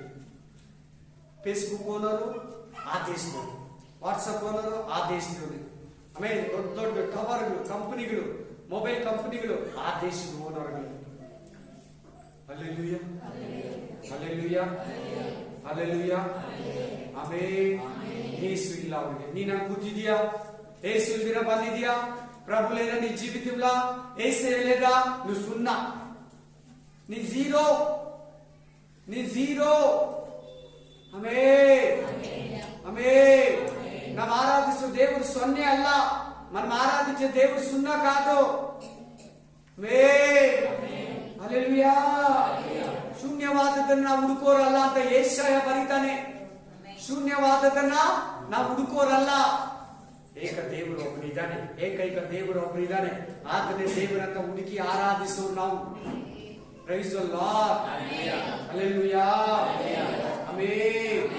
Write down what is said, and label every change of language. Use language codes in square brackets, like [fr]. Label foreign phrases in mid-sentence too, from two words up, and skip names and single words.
[kn] ಫೇಸ್ಬುಕ್ ಓನರು ಆ ದೇಶದಲ್ಲಿ, ವಾಟ್ಸಪ್ ಓನರು ಆ ದೇಶದಲ್ಲಿ, ಆಮೇಲೆ ದೊಡ್ಡ ದೊಡ್ಡ ಟವರ್ಗಳು, ಕಂಪನಿಗಳು, ಮೊಬೈಲ್ ಕಂಪನಿಗಳು ಆ ದೇಶದ ಓನರ್ಗಳು. ಹಲ್ಲೆಲೂಯಾ, ಹಲ್ಲೆಲೂಯಾ, ಹಲ್ಲೆಲೂಯಾ. ಆಮೆನ್. ಯೇಸು ಇಲ್ಲ ಅವರಿಗೆ. ನೀನು ಕೂತಿದ್ಯಾ? ಯೇಸು ಇಲ್ದಿರ ಬಂದಿದ್ಯಾ? [te] ప్రభు లేదా నీ జీవితంలో యేసయ్య లేదా నువ్వు సున్నా, నీ జీరో, నీ జీరో. ఆమేన్, ఆమేన్. మనం ఆరాధించే దేవుడు సొన్నే అల్ల, మనం ఆరాధించే దేవుడు సున్నా కాదు. [kn] ಆಮೆನ್, ಹಲ್ಲೆಲೂಯಾ. ಶೂನ್ಯವಾದದನ್ನ ನಾವು ಹುಡುಕೋರಲ್ಲ ಅಂತ ಯೆಶಾಯ ಬರೀತಾನೆ. ಶೂನ್ಯವಾದದನ್ನ ನಾವು ಹುಡುಕೋರಲ್ಲ. ಏಕ ದೇವರು ಒಬ್ಬನಿದ್ದಾನೆ, ಏಕೈಕ ದೇವರು ಒಬ್ಬನಿದ್ದಾನೆ. ಆತನೇ ದೇವರಂತ ಹುಡುಕಿ ಆರಾಧಿಸೋರು ನಾವು. [en] Praise the Lord, [kn] ಹಲ್ಲೆಲೂಯಾ, ಆಮೆನ್.